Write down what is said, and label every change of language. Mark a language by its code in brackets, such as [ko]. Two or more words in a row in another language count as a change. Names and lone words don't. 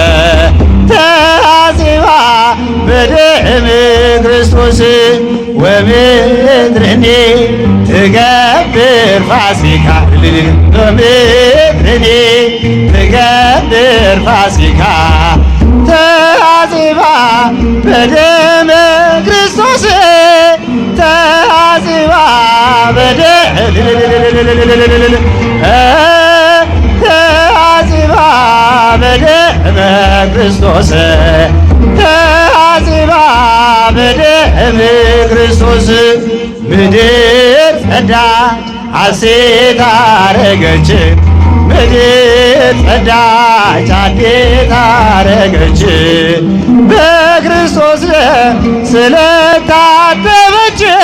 [gez] ተአጽባ በደመ ክርስቶስ ወምድርኒ ትገብር ፋሲካ ወምድርኒ ትገብር ፋሲካ ተአጽባ በደመ ክርስቶስ ተአጽባ ተአጽባ በደመ ክርስቶስ ተአጽባ በደመ ክርስቶስ [am] ምድር ጸዳች ሐሴት አረገች ምድር ጸዳች ሐሴት አረገች በክርስቶስ ደም ስለታጠበች